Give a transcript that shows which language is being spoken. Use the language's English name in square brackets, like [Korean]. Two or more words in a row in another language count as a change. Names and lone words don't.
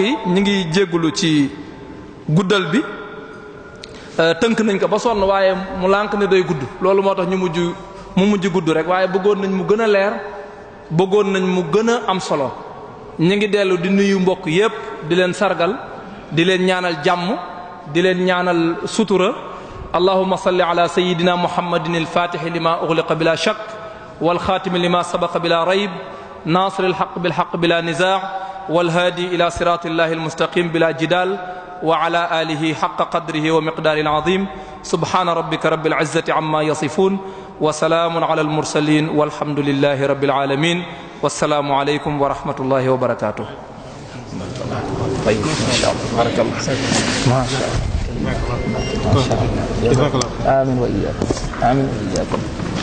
[Wolof] yi ñu ngi jéggulu ci guddal bi tënk nañ ko ba sonn waaye mu lànk ne day gudd loolu moo tax mu mujj gudd rek waaye bëggoon nañ mu gën a leer bëggoon nañ mu gën a am solo ñu ngi dellu di nuyu mbokk yépp di leen sargal di leen ñaanal jàmm di leen ñaanal sutura [Arabic] اللهم صل على سيدنا محمد الفاتح لما أغلق بلا شك والخاتم لما سبق بلا ريب ناصر الحق بالحق بلا نزاع والهادي إلى صراط الله المستقيم بلا جدال وعلى آله حق قدره ومقداره العظيم سبحان ربك رب العزة عما يصفون وسلام على المرسلين والحمد لله رب العالمين والسلام عليكم ورحمة الله وبركاته. طيب ما شاء الله بارك الله ما شاء الله آمين وإياكم آمين وإياكم.